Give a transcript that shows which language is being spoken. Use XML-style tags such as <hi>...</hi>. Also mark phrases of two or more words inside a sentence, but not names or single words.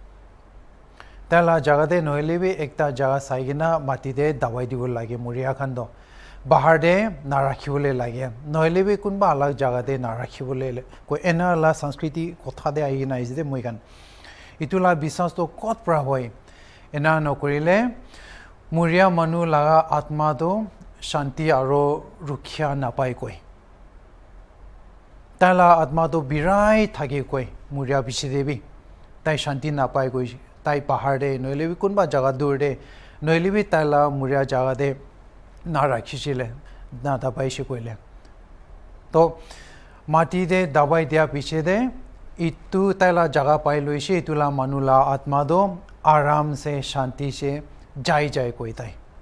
<nag>taila jaga de nohelebi ekta jaga saigina mati de dawai dibol lage muria khando bahar de narakhibole lage nohelebi kunba alag jaga de narakhibole ko ena la sanskriti kotha de aina is de moigan itula bisas to kot pra hoi ena nokorile muria manu laga atma do shanti aro rukhya napai koi tala atma do birai thage koi muria bichidebi tai shanti napai koi tai bahar de nohelebi kunba jaga dur de nohelebi tala muria jaga de na rakhishile na dabai shikoile to mati de dabai dia piche de itu taila jaga pai loise itula manula atma do aram se shanti se jai koi tai</nag>